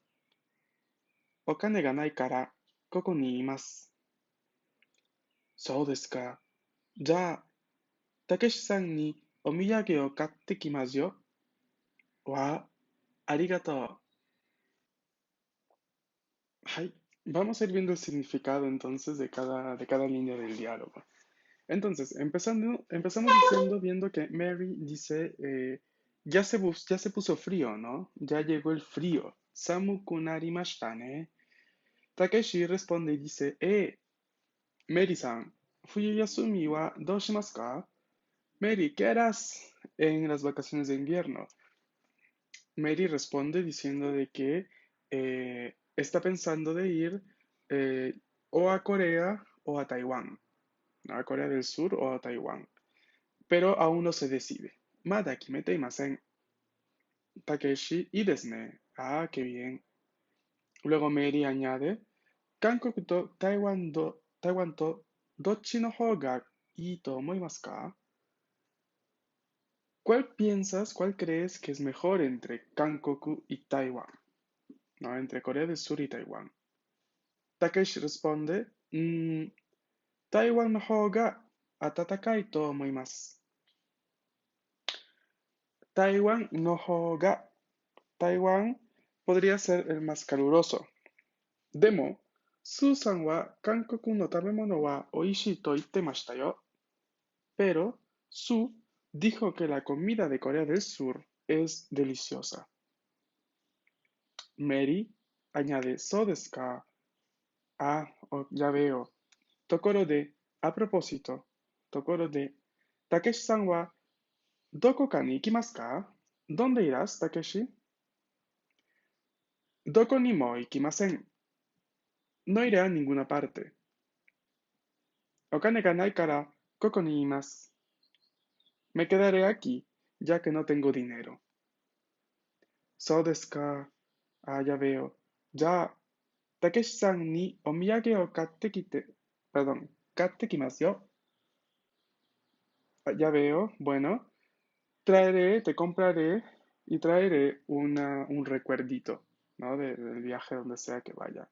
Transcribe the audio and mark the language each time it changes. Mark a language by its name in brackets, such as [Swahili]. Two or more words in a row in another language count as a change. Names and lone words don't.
[Japanese] お金がないから、ここにいます。そうですか。じゃあ、たけしさんにお土産を買ってきますよ。わあ、ありがとう。 [Spanish] はい。Vamos a ir viendo el significado entonces de cada línea del diálogo. Entonces, empezamos viendo que Mary dice, ya se puso frío, ¿no? Ya llegó el frío. [Japanese] 寒くなりましたね. [Spanish] Takeshi responde y dice, Mary-san, [Japanese] 冬休みはどうしますか? [Spanish] Mary, ¿qué harás en las vacaciones de invierno? Mary responde diciendo de que está pensando de ir o a Corea o a Taiwán, ¿no? A Corea del Sur o a Taiwán, pero aún no se decide. [Japanese] まだ決めていません. [Spanish] Takeshi y desne. Ah, qué bien. Luego Mary añade, [Japanese] 韓国と台湾とどっちのほうがいいと思いますか? [Spanish] ¿Cuál crees que es mejor entre Kankoku y Taiwán? ¿No? Entre Corea del Sur y Taiwán. Takeshi responde, [Japanese] 台湾のほうが暖かいと思います. 台湾のほうが. [Spanish] Taiwán podría ser el más caluroso. [Japanese] でも、スーザンは韓国の食べ物はおいしいと言ってましたよ. [Spanish] Pero Su dijo que la comida de Corea del Sur es deliciosa. Mary añade, [Japanese] ¿そうですか? [Spanish] Ah, ya veo. [Japanese] ところで, [Spanish] a propósito, [Japanese] ところで、たけしさんはどこかに行きますか? [Spanish] ¿Dónde irás, Takeshi? [Japanese] どこにも行きません. [Spanish] No iré a ninguna parte. [Japanese] お金がないから、ここにいます. [Spanish] Me quedaré aquí, ya que no tengo dinero. [Japanese] そうですか. [Spanish] Ah, ya veo. Ya, [Japanese] たけしさんにお土産を買ってきますよ. [Spanish] Ah, ya veo. Bueno, te compraré y traeré un recuerdito, ¿no? Del viaje donde sea que vaya.